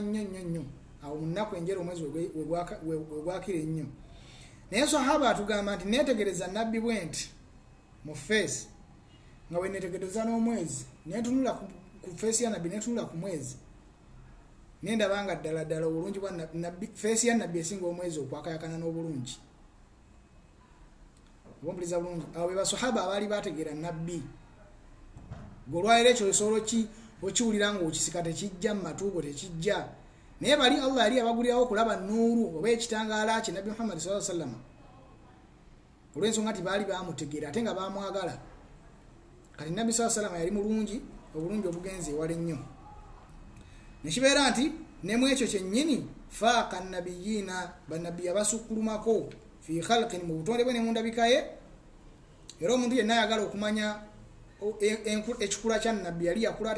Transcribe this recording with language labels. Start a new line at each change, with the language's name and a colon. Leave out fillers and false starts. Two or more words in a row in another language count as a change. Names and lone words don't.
Ganda: nnyo awo mu nnaku enjeru omwezi wegwakira ennyo naye sahaba atugamba nti neetegereza nabbi bwenti mu feesi nga we neetegereza n'omwezi neetunula ku feesi ya nabbi neetunula ku mwezi nendabanga ddala obulungi bwa nabbi feesi ya nabbi esinga omwezi okwakayakana n'obulungi obumpiriza bulungi abo be basahaba abaali bategeera nabbi golwaira ekyo osobola okiwulira ng'okisika tekijja mu matuugo tekijja naye bali Allah yali abagulirawo okulaba nuuru oba ekitangaala kye nabbi Muhammad
Arabic: صلى الله عليه وسلم
Ganda: olw'ensonga nti baali bamutegeera ate nga bamwagala kati nabbi
Arabic: صلى الله عليه وسلم
Ganda: yali mulungi obulungi obugenze ewala ennyo nekibeera nti nemu ekyo kyennyini
Arabic: فاق النبيين
Ganda: bannabbi abasukkulumako fi khalqin mu butonde bwe ne mu ndabika ye era omuntu yenna ayagala okumanya ekikula kya nabbi yali yakula ati